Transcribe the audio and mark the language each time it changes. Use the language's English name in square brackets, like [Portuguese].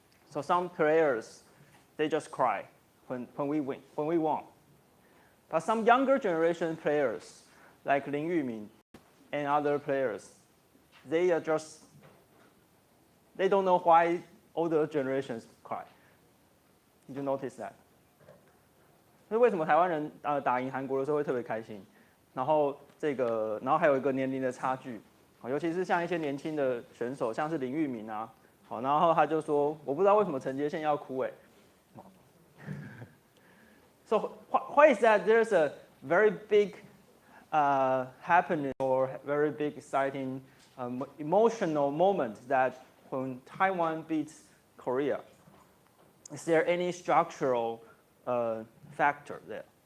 [English] So some players, they just cry when we win, when we won. But some younger generation players, like Lin Yumin and other players, they don't know why older generations cry. Did you notice that? [Chinese] 所以为什么台湾人打赢韩国的时候会特别开心？然后还有一个年龄的差距，尤其是像一些年轻的选手，像是林玉明啊，好，然后他就说，我不知道为什么陈杰宪要哭哎。 [English] So why is that? There's a very big happening or very big exciting emotional moment that when Taiwan beats Korea. Is there any structural factor there?